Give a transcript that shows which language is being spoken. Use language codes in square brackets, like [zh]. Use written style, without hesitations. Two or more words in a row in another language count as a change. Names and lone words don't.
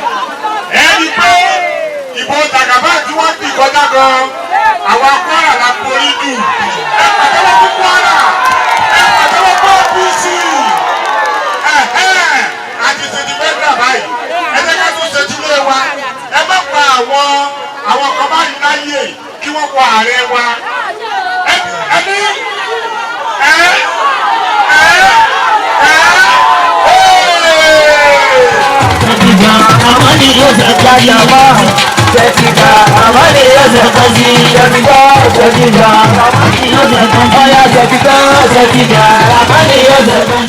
[yo] Ẹ rí i pé ìbò Jàgàbá tí wọ́n ti kọjá gan àwọn Kwara la borí jù. Ẹ pàtẹ́wọ́ fún Kwara, ẹ pàtẹ́wọ́ fún OPC. Àti ṣètì mẹ́ta báyìí ẹ jẹ́ ká tún ṣètì lé wa. Ẹ má pa àwọn kan báyìí láyè kí wọ́n wọ ààrẹ wa. Jajama, Jessica, Amani, Jessica, Jessica, Jessica, Amani, Jessica, Jessica, Amani, Jessica.